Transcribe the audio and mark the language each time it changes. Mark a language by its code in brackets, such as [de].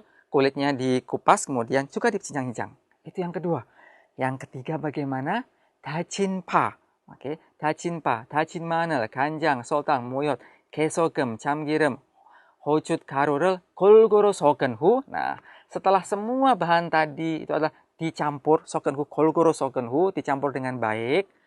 [id] Kulitnya dikupas, kemudian juga dicincang-cincang. Itu yang kedua. Yang ketiga bagaimana? [ko] 다진 파. Oke, 다진 파, 다진 마늘, 간장, 설탕, 무엿, 개소금, 참기름, 호주 가루를 골고루 섞은 후. [id] Nah, setelah semua bahan tadi itu adalah dicampur, [ko] 섞은 후, 골고루 섞은 후, [id] dicampur dengan baik.